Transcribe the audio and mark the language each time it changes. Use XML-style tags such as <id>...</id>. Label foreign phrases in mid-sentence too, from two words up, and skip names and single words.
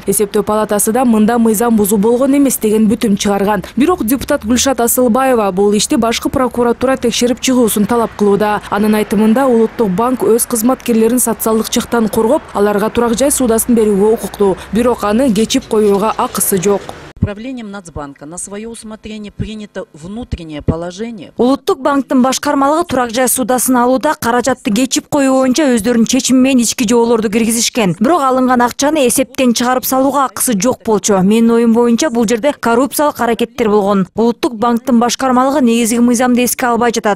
<ky>Эсептөө палатасы да мында мыйзам бузуу болгон эмес деген бүтүм чыгарган. Бирок депутат Гүлшат Асылбаева бул ишти башкы прокуратура текшерип чыгуусун талап кылууда. Анын айтымында Улуттук банк өз кызматкерлерин социалдык жактан коргоп, аларга турак жай суудасын берүүгө укуктуу. Бирок аны кечип коюуга акысы жок.</ky> <ru>Управлением Нацбанка на свое усмотрение принято внутреннее положение.</ru> <ky>Улуттук банктын башкармалыгы турак жай суудасын алууда каражатты кечип коюу боюнча өздөрүнүн чечими менен ички жоолорду киргизишкен. Бирок алынган акчаны эсептен чыгарып салууга акысы жок болчу. Менин оюм боюнча бул жерде коррупциялык аракеттер болгон. Улуттук банктын башкармалыгы негизги мыйзамды эске албай жатат.</ky>